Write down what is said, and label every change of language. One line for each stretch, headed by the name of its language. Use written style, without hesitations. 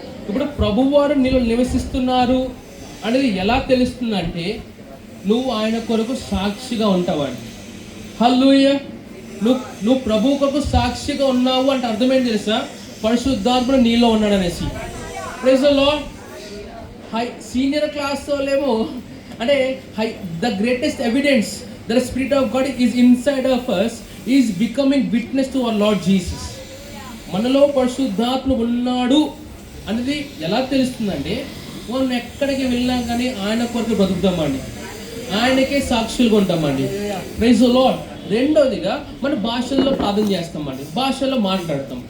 Telugu: ఇప్పుడు ప్రభువారు నీలో నివసిస్తున్నారు అనేది ఎలా తెలుస్తుందంటే నువ్వు ఆయన కొరకు సాక్షిగా ఉంటావండి. హల్లెలూయా. నువ్వు ప్రభు కొరకు సాక్షిగా ఉన్నావు అంటే అర్థమేంటి తెలుసా? పరిశుద్ధాత్ముడు నీలో ఉన్నాడు అనేసి.
English: Praise the Lord.
Telugu: Senior class వాళ్ళేమో అంటే
English: The greatest evidence that the Spirit of God is inside of us is becoming witness to our Lord Jesus.
Telugu: మనలో పరిశుద్ధాత్మ ఉన్నాడు అనేది ఎలా తెలుస్తుందంటే మనం ఎక్కడికి వెళ్ళినా కానీ ఆయన కొరకు బ్రతుకుతామండి, ఆయనకే సాక్షులుగా ఉంటామండి.
English: Praise the Lord.
Telugu: రెండోదిగా మన భాషల్లో ప్రార్థన చేస్తామండి, భాషల్లో మాట్లాడతాం.